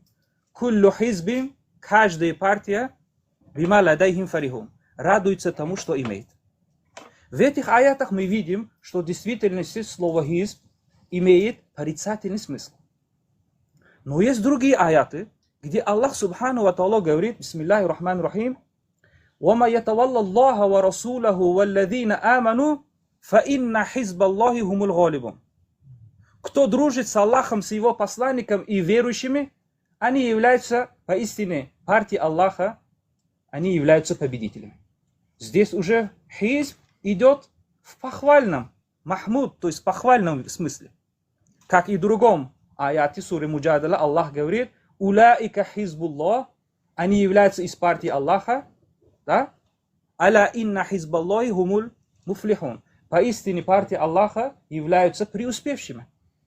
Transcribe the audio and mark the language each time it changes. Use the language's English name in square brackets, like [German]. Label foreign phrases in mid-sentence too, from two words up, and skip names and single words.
[Arabic] كل حزب, [Russian] каждая партия, [Arabic] بما لديهم فرحون, [Russian] радуется тому, что имеет. В этих аятах мы видим, что в действительности слово хизб имеет порицательный смысл. Но есть другие аяты, где Аллах [Arabic] سبحانه وتعالى говорит, بسم الله الرحمن الرحيم, وَمَا يَتَوَلَّ اللَّهَ وَرَسُولَهُ وَالَّذِينَ آمَنُوا فَإِنَّ حِزْبَ اللَّهِ هُمُ الْغَالِبُونَ. [Russian] Кто дружит с Аллахом, с его посланником и верующими, они являются поистине партией Аллаха, они являются победителями. Здесь уже хизб идет в похвальном, махмуд, то есть в похвальном смысле. Как и в другом аяте суры Муджадала Аллах говорит, [Arabic] «أولئك حزب الله», [Russian] они являются из партии Аллаха, да? [Arabic] «ألا إن حزب الله هم المفلحون». [Russian] Поистине партия Аллаха являются преуспевшими.